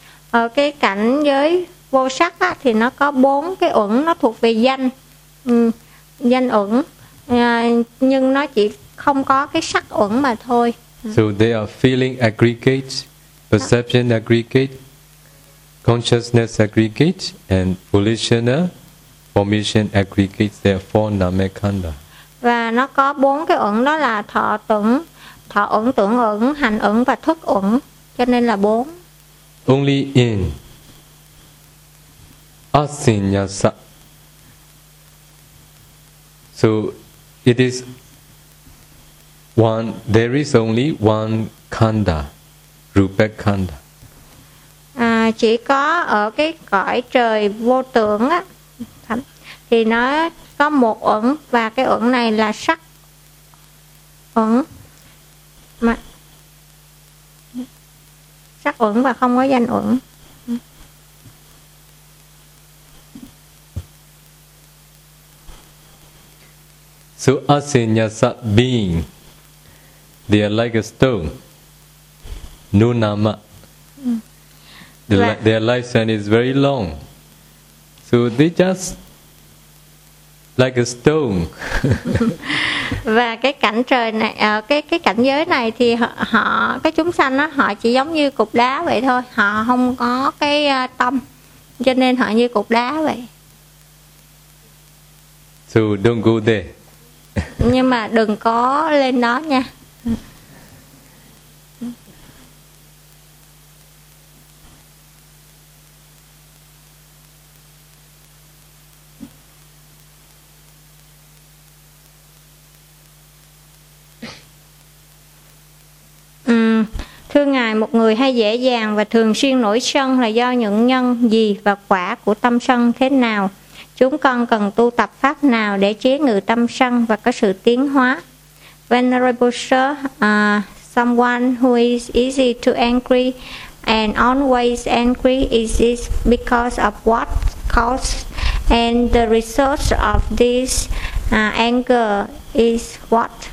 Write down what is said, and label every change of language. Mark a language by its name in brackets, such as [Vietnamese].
[Vietnamese] Ở cái cảnh giới vô sắc á, thì nó có bốn cái uẩn, nó thuộc về danh, danh uẩn. Nhưng nó chỉ không có cái sắc uẩn mà thôi. [English] So there are feeling aggregates, perception aggregate, consciousness aggregate, and volitional formation aggregates, there are four namekanda. [Vietnamese] Và nó có bốn cái uẩn, đó là thọ uẩn, tưởng uẩn, hành uẩn và thức uẩn, cho nên là bốn. [English] Only in asinyasa. So it is one, there is only one kanda, rupekanda. [Vietnamese] Chỉ có ở cái cõi trời vô tưởng á thì nó có một uẩn, và cái uẩn này là sắc uẩn, mà sắc uẩn và không có danh uẩn. [English] So asinyasa being, they are like a stone, no nama. Their lifespan is very long, so they just like a stone. [Vietnamese] Và cái cảnh trời này, cái cảnh giới này thì họ cái chúng sanh đó họ chỉ giống như cục đá vậy thôi, họ không có cái tâm, cho nên họ như cục đá vậy. [English] So don't go there. [Vietnamese] Nhưng mà đừng có lên đó nha. Thưa Ngài, một người hay dễ dàng và thường xuyên nổi sân là do những nhân gì và quả của tâm sân thế nào? Chúng con cần tu tập pháp nào để chế ngự tâm sân và có sự tiến hóa? [English] Venerable Sir, someone who is easy to angry and always angry, is this because of what cause? And the result of this anger is what?